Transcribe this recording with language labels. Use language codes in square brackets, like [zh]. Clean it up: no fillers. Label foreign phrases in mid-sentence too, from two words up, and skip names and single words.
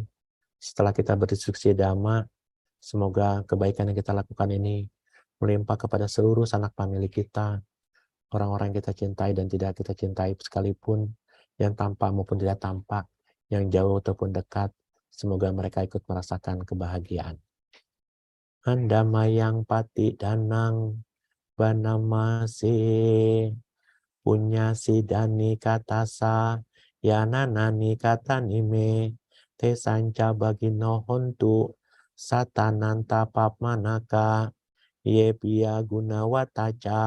[id] Setelah kita berdiskusi Dhamma, semoga kebaikan yang kita lakukan ini melimpah kepada seluruh sanak famili kita, orang-orang yang kita cintai dan tidak kita cintai sekalipun, yang tampak maupun tidak tampak, yang jauh ataupun dekat, semoga mereka ikut merasakan kebahagiaan. [pi] Andamayang pati danang banamase punya sidani katasa yananani katanime te sanca bagino hontu satananta papmanaka ye pia gunawataca